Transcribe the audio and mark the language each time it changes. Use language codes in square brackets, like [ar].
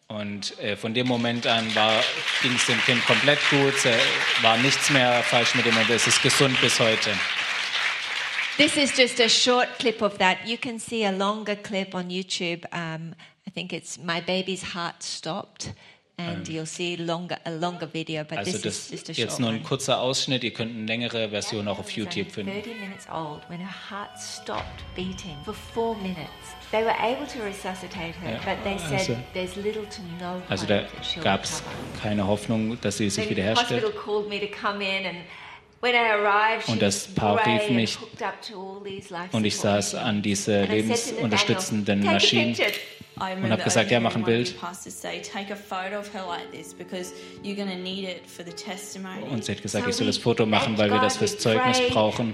[de] Und von dem Moment an ging es dem Kind komplett gut, war nichts mehr falsch mit ihm und es ist gesund bis heute. [en] This is just a short clip of that. You can see a longer clip on YouTube. I think it's My Baby's Heart Stopped. And you'll see a longer video, but also this is just a short. [de] Jetzt nur ein kurzer Ausschnitt. Ihr könnt eine längere Version auch auf YouTube finden. [en] 30 minutes old when her heart stopped beating for 4 minutes. They were able to resuscitate her, but they said there's little to no hope. [de] Also da gab's keine Hoffnung, dass sie sich wiederherstellt. [en] The hospital called me to come in and when I arrived, [de] und das Paar rief mich und ich saß an diese lebensunterstützenden Maschinen und habe gesagt, ja, mach ein Bild. Und sie hat gesagt, ich soll das Foto machen, weil wir das fürs Zeugnis brauchen.